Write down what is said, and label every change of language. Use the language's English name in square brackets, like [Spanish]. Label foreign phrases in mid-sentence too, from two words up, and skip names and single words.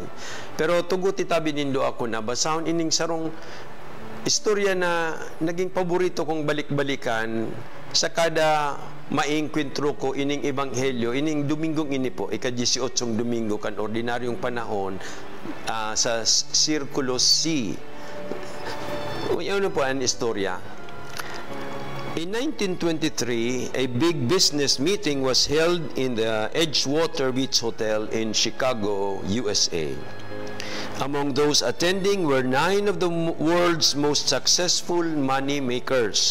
[Bikol] Pero tugot itabi nindo ako na basahon ining sarong istorya na naging paborito kong balik-balikan sa kada maingkwentro ko ining ebanghelyo, ining Domingong ini po, ika-18 Domingo kan ordinaryong panahon sa Sirkulo C. Ano po ang istorya? [English] In 1923, a big business meeting was held in the Edgewater Beach Hotel in Chicago, USA. Among those attending were 9 of the world's most successful money makers.